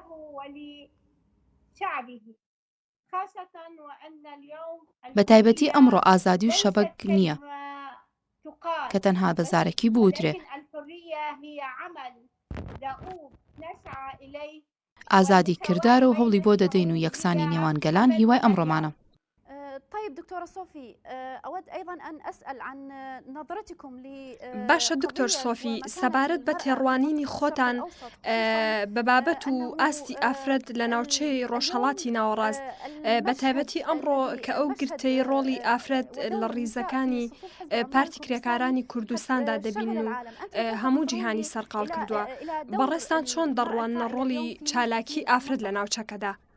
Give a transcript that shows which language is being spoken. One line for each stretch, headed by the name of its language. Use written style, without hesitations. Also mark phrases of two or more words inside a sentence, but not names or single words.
Central Kurdish: بە تایبەتی ئەمڕۆ ئازادی و شەبەک نییە کە تەنها بەزارێکی بوترێ. ئازادی کردار و هەوڵی بۆ دەدەین و یەکسانی نێوان گەلان هیوای ئەمڕۆمانە.
Arabic: طيب دكتورة صوفي، أود أيضا أن أسأل عن نظرتكم
Central Kurdish: باشە دکتۆر سۆفی سەبارەت بە تێڕوانینی خۆتان بەبابەت و ئاستی ئافرەت لە ناوچەی ڕۆژهەڵاتی ناوەڕاست بە تایبەتی ئەمڕۆ کە ئەو گرتەی ڕۆڵی ئافرەت لە ڕیزەکانی پارتی کرێکارانی کوردستاندا دەبین و هەموو جیهانی سەرقاڵ کردووە، بەڕێستان چۆن دەڕوانە ڕۆڵی چالاکی ئافرەت لە ناوچەکەدا؟